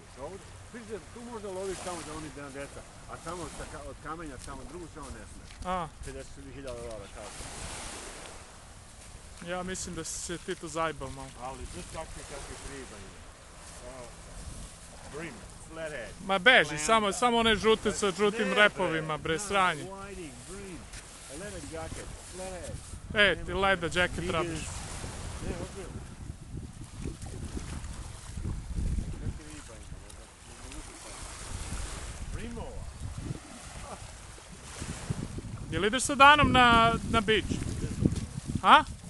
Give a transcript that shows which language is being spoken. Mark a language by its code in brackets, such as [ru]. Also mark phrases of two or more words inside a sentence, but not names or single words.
[sr] Tu možda loviš tamo da oni dan deca, a tamo od kamenja tamo drugu stranu ne smiješ. A. $50,000 kao. Ja mislim da si se ti to zajbao malo. Ali kakvi riba ima. Brim, flathead. Ma beži, samo one žute sa žutim repovima, bre, sranje. [en] Whiting, brim, a leather jacket, flathead. [sr] Ti [en] leda jacket [sr] rabiš. Ne, ozbiljno. Kakvi riba ima, Brimova. Jel ideš sa Danom na beach? A?